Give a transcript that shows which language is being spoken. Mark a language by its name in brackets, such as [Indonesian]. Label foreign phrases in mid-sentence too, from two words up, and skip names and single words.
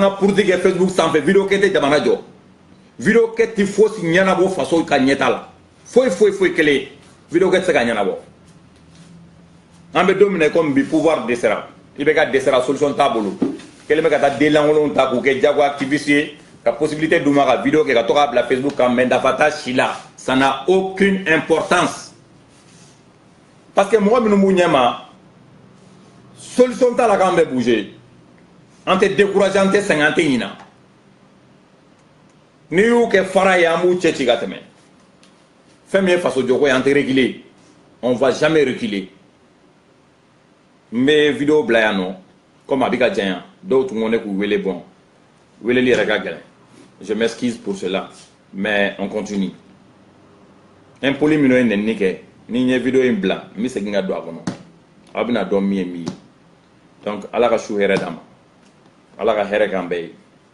[Bambara] ka politique kɛ Facebook sanfɛ vidéo kɛ tɛ jamana jɔ vidéo kɛ tɛ fosi ɲɛnabɔ faso ka ɲɛta la foyi kelen vidéo kɛ tɛ se ka ɲɛnabɔ an bɛ don min na komi bi pouvoir dɛsɛra i bɛ ka dɛsɛra solution t'a bolo kelen bɛ ka taa den lankolonw ta k'u kɛ jago activiste ye ka possibilité d'u ma ka vidéo kɛ ka to k'a bila Facebook kan mais nafa t'a si la [French] ça n'a aucune importance parce que [Bambara] mɔgɔ minnu b'u ɲɛma solution t'a la k'an bɛ bouger an tɛ décourager an tɛ sɛgɛn an tɛ ɲina n'i y'u kɛ fara ye an b'u cɛ ci ka tɛmɛ fɛn min ye faso jɔko ye an tɛ reculer [French] on va jamais reculer [Bambara] n bɛ vidéo bila yan nɔ comme a bɛ ka janya dɔw tun ko ne k'u wele bon weleli yɛrɛ ka gɛlɛn [French] je m'excuse pour cela mais on continue [Bambara] impoli minnu ye nɛnini kɛ ni n ye vidéo in bila n bɛ segin ka don a kɔnɔ aw bɛna dɔn min ye min ye donc ala ka su hɛrɛ d'an ma ala ka hɛrɛ k'an bɛɛ ye